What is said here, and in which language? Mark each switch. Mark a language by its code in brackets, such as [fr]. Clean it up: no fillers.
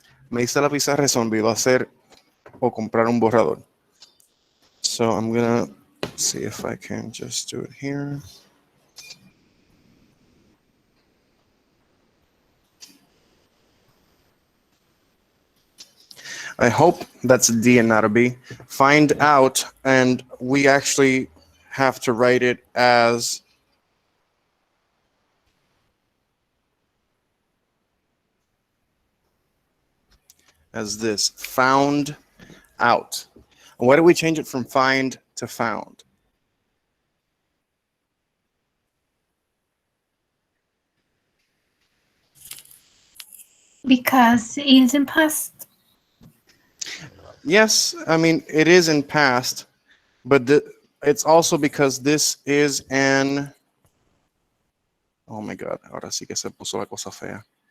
[es] Me hice la pizarra y se me olvidó hacer o comprar un borrador. [en] So I'm gonna see if I can just do it here. I hope that's a D and not a B. Find out, and we actually have to write it as this, found out. And why do we change it from find to found? Because it is in past. Yes, I mean, it is in past, but it's also because this is an... Oh my God, [es] ahora sí que se puso la cosa fea.